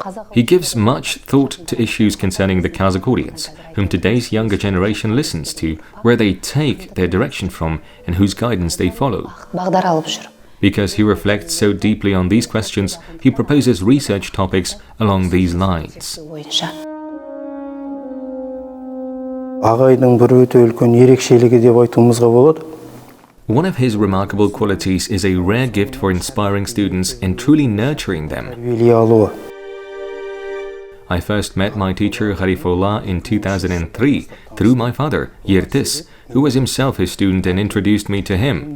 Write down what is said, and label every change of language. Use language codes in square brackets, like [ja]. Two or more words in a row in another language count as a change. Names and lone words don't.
[en] He gives much thought to issues concerning the Kazakh audience, whom today's younger generation listens to, where they take their direction from, and whose guidance they follow. Because he reflects so deeply on these questions, he proposes research topics along these lines. [kk] Ағайдың бір өте үлкен ерекшелігі деп айтуымызға болады. [en] One of his remarkable qualities is a rare gift for inspiring students and truly nurturing them. I first met my teacher Garifolla in 2003 through my father, Yertis, who was himself his student and introduced me to him.